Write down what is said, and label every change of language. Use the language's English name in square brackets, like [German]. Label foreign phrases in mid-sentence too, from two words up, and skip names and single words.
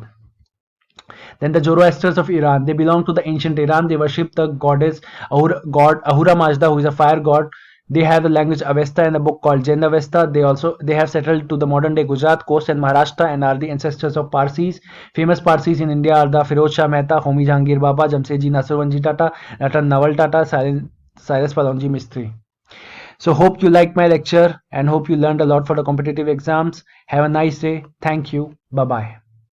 [English] Then the Zoroastrians of Iran, they belong to the ancient Iran. They worship the goddess god Ahura Mazda, who is a fire god. They have the language Avesta and a book called Jain Avesta. They have settled to the modern day Gujarat coast and Maharashtra and are the ancestors of Parsis. Famous Parsis in India are the Firoz Shah Mehta, Homi Jahangir Baba, Jamsetji Naseerwanji Tata, Ratan Nawal Tata, Cyrus Palonji Mistri. So hope you liked my lecture and hope you learned a lot for the competitive exams. Have a nice day. Thank you. Bye bye.